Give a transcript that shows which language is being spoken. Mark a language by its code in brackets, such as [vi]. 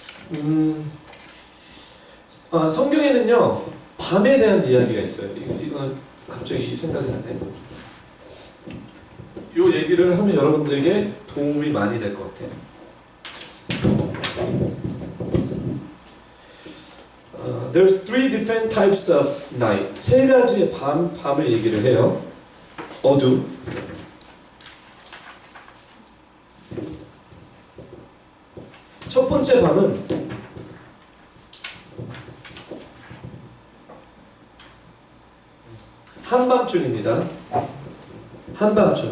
[ko] 네. 성경에는요 밤에 대한 이야기가 있어요. 이거는 갑자기 생각이 나네. 이 얘기를 하면 여러분들에게 도움이 많이 될 것 같아요. [en] There's three different types of night. [ko] 세 가지의 밤을 얘기를 해요. 어둠. 첫 번째 밤은 한밤중입니다. 한밤중.